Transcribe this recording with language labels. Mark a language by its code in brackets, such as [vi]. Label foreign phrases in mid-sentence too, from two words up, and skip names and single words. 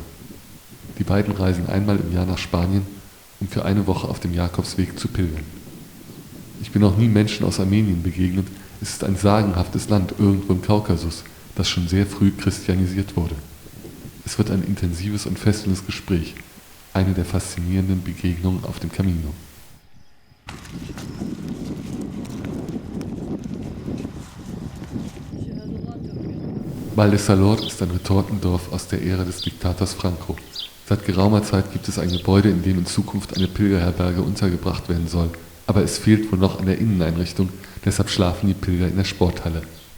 [de] Die beiden reisen einmal im Jahr nach Spanien, um für eine Woche auf dem Jakobsweg zu pilgern. Ich bin noch nie Menschen aus Armenien begegnet. Es ist ein sagenhaftes Land irgendwo im Kaukasus, das schon sehr früh christianisiert wurde. Es wird ein intensives und fesselndes Gespräch, eine der faszinierenden Begegnungen auf dem Camino. Val de Salor ist ein Retortendorf aus der Ära des Diktators Franco. Seit geraumer Zeit gibt es ein Gebäude, in dem in Zukunft eine Pilgerherberge untergebracht werden soll. Aber es fehlt wohl noch an der Inneneinrichtung, deshalb schlafen die Pilger in der Sporthalle.